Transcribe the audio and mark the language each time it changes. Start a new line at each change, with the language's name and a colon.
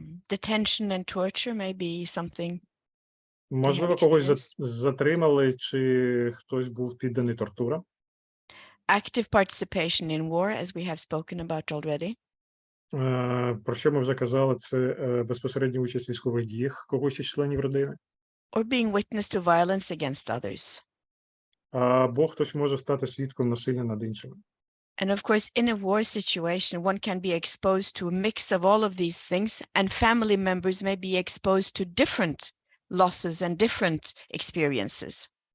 English: Detention and torture may be something.
Ukrainian: Можливо, когось затримали, чи хтось був підданий тортурам.
English: Active participation in war, as we have spoken about already.
Ukrainian: Про що ми вже казали, це безпосередня участь в військових діях когось із членів родини.
English: Or being witness to violence against others.
Ukrainian: Або хтось може стати свідком насилля над іншими.
English: And of course, in a war situation, one can be exposed to a mix of all of these things, and family members may be exposed to different losses and different experiences.